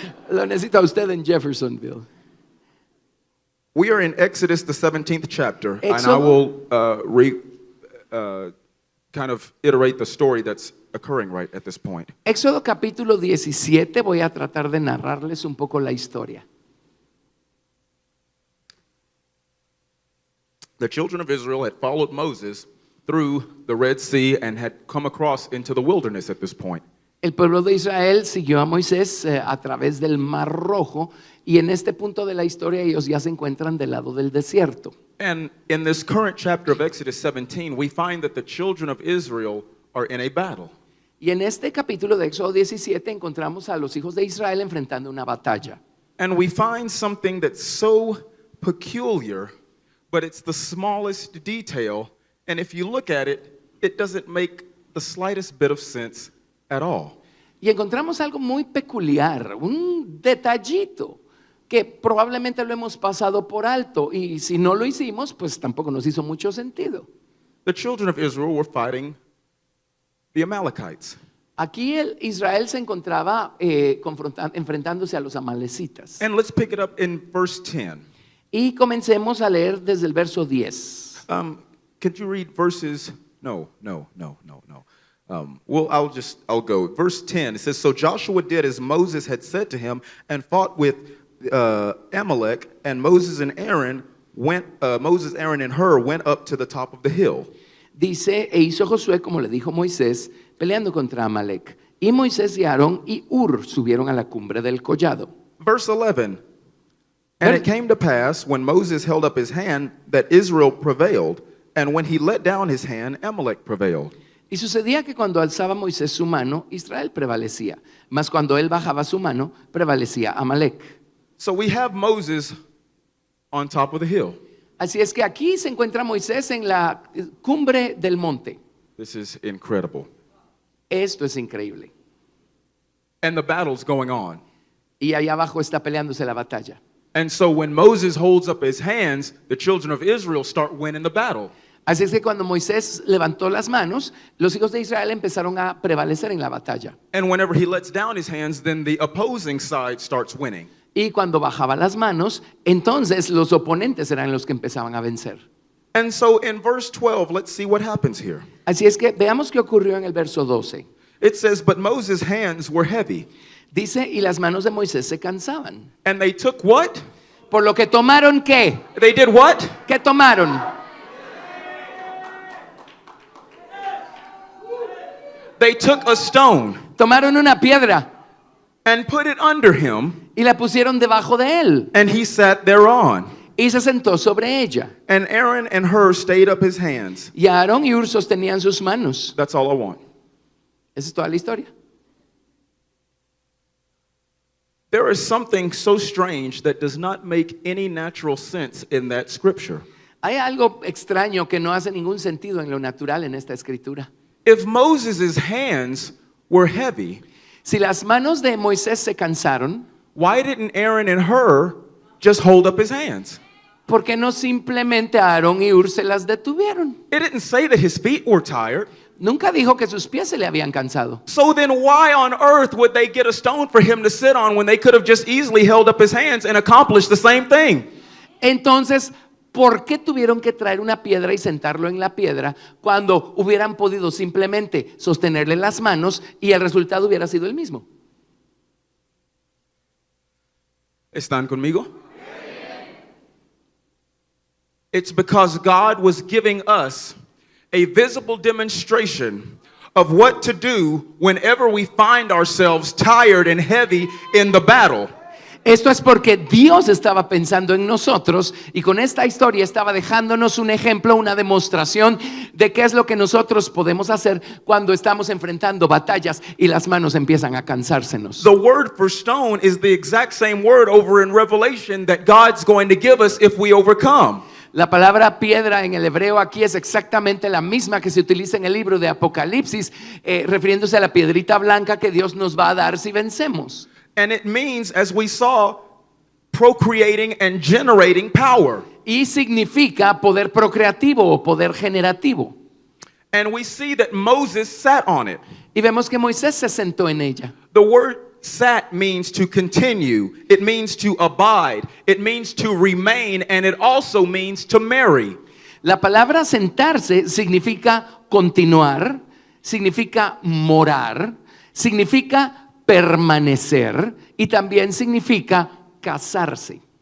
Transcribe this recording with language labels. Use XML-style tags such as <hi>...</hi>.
<es>Lo necesita usted en Jeffersonville.</es> <en>We are in Exodus, the 17th chapter, and I</en> <es>Éxodo.</es> <en>will kind of iterate the story that's occurring right at this point.</en> <es>Éxodo capítulo 17, voy a tratar de narrarles un poco la historia.</es> <en>The children of Israel had followed Moses through the Red Sea and had come across into the wilderness at this point.</en> <es>El pueblo de Israel siguió a Moisés a través del Mar Rojo y en este punto de la historia ellos ya se encuentran del lado del desierto.</es> <en>And in this current chapter of Exodus 17, we find that the children of Israel are in a battle.</en> <es>Y en este capítulo de Éxodo 17 encontramos a los hijos de Israel enfrentando una batalla.</es> <en>And we find something that's so peculiar, but it's the smallest detail. And if you look at it, it doesn't make the slightest bit of sense at all.</en> <es>Y encontramos algo muy peculiar, un detallito que probablemente lo hemos pasado por alto y si no lo hicimos, pues tampoco nos hizo mucho sentido.</es> <en>The children of Israel were fighting the Amalekites.</en> <es>Aquí Israel se encontraba enfrentándose a los amalecitas.</es> <en>And let's pick it up in verse 10.</en> <es>Y comencemos a leer desde el verso 10.</es> <en>Could you read verses? No. Well, I'll go. Verse 10, it says, So Joshua did as Moses had said to him and fought with Amalek, and Moses, Aaron, and Hur went up to the top of the hill.</en> <es>Dice, e hizo Josué como le dijo Moisés, peleando contra Amalek. Y Moisés y Aarón y Hur subieron a la cumbre del collado.</es> <en>Verse 11, And it came to pass, when Moses held up his hand, that Israel prevailed, and when he let down his hand, Amalek prevailed.</en> <es>Y sucedía que cuando alzaba Moisés su mano, Israel prevalecía. Mas cuando él bajaba su mano, prevalecía Amalek.</es> <en>So we have Moses on top of the hill.</en> <es>Así es que aquí se encuentra Moisés en la cumbre del monte.</es> <en>This is incredible.</en> <es>Esto es increíble.</es> <en>And the battle's going on.</en> <es>Y allá abajo está peleándose la batalla.</es> <en>And so when Moses holds up his hands, the children of Israel start winning the battle.</en> <es>Así es que cuando Moisés levantó las manos, los hijos de Israel empezaron a prevalecer en la batalla.</es> <en>And whenever he lets down his hands, then the opposing side starts winning.</en> <es>Y cuando bajaba las manos, entonces los oponentes eran los que empezaban a vencer.</es> <en>And so in verse 12, let's see what happens here.</en> <es>Así es que veamos qué ocurrió en el verso 12.</es> <en>It says, But Moses' hands were heavy.</en> <es>Dice, y las manos de Moisés se cansaban.</es> <en>And they took what?</en> <es>Por lo que tomaron, ¿qué?</es> <en>They did what?</en> <es>¿Qué tomaron?</es> <en>They took a stone</en> <es>Tomaron una piedra</es> <en>and put it under him,</en> <es>y la pusieron debajo de él</es> <en>and he sat thereon.</en> <es>y se sentó sobre ella.</es> <en>And Aaron and Hur stayed up his hands.</en> <es>Y Aarón y Hur sostenían sus manos.</es> <en>That's all I want.</en> <es>Esa es toda la historia.</es> <en>There is something so strange that does not make any natural sense in that scripture.</en> <es>Hay algo extraño que no hace ningún sentido en lo natural en esta escritura.</es> <en>if Moses' hands were heavy,</en> <es>Si las manos de Moisés se cansaron,</es> <en>why didn't Aaron and Hur just hold up his hands?</en> <es>¿por qué no simplemente Aarón y Ur se las detuvieron?</es> <en>It didn't say that his feet were tired.</en> <es>Nunca dijo que sus pies se le habían cansado.</es> <en>So then why on earth would they get a stone for him to sit on when they could have just easily held up his hands and accomplished the same thing?</en> <es>Entonces, ¿por qué tuvieron que traer una piedra y sentarlo en la piedra cuando hubieran podido simplemente sostenerle las manos y el resultado hubiera sido el mismo? ¿Están conmigo?</es> <en>It's because God was giving us a visible demonstration of what to do whenever we find ourselves tired and heavy in the battle.</en> <es>Esto es porque Dios estaba pensando en nosotros y con esta historia estaba dejándonos un ejemplo, una demostración de qué es lo que nosotros podemos hacer cuando estamos enfrentando batallas y las manos empiezan a cansársenos.</es> <en>The word for stone is the exact same word over in Revelation that God's going to give us if we overcome.</en> <es>La palabra piedra en el hebreo aquí es exactamente la misma que se utiliza en el libro de Apocalipsis, refiriéndose a la piedrita blanca que Dios nos va a dar si vencemos.</es> <en>And it means, as we saw, procreating and generating power.</en> <es>Y significa poder procreativo o poder generativo.</es> <en>And we see that Moses sat on it.</en> <es>Y vemos que Moisés se sentó en ella.</es> <en>The word sat means to continue. It means to abide. It means to remain. And it also means to marry.</en> <es>La palabra sentarse significa continuar, significa morar, significa permanecer y también significa casarse.</es>